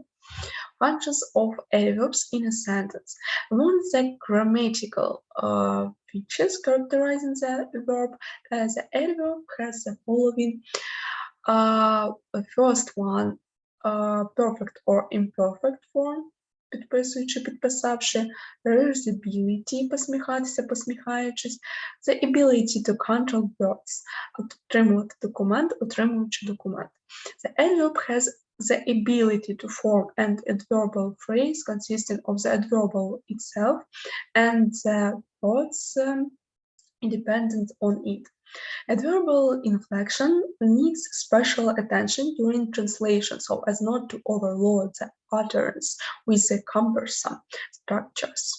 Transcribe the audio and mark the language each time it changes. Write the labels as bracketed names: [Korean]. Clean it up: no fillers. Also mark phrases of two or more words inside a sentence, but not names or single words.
[English] Functions of adverbs in a sentence. Among the grammatical features characterizing the verb, the adverb has the following. First one, perfect or imperfect form, [Ukrainian] підписуючи, підписавши, reversibility, посміхатися, посміхаючись, [English] the ability to control words, [Ukrainian] отримувати документ, отримуючи документ. [English] The adverb has the ability to form an adverbial phrase consisting of the adverbial itself and the words independent on it. Adverbial inflection needs special attention during translation so as not to overload the utterance with the cumbersome structures.